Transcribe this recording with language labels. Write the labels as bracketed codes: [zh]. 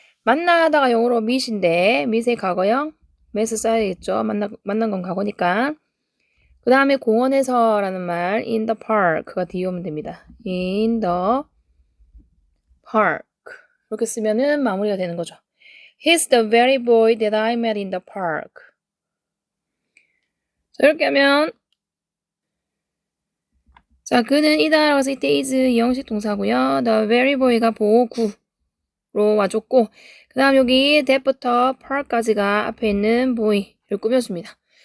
[ko] 만나다가 영어로 meet인데 meet의 과거형 met을 써야겠죠. 만난 건 과거니까. 그 다음에 공원에서 라는 말 [en] in the park [ko] 가 뒤에 오면 됩니다. [en] in the park [ko] 이렇게 쓰면은 마무리가 되는 거죠. [en] He's the very boy that I met in the park. [ko] 자, 이렇게 하면 자, 그는 이다라고 해서 이때 is 이 형식 동사고요. [en] The very boy [ko] 가 보구로 와줬고 그 다음 여기 that부터 park까지가 앞에 있는 boy를 꾸며줍니다.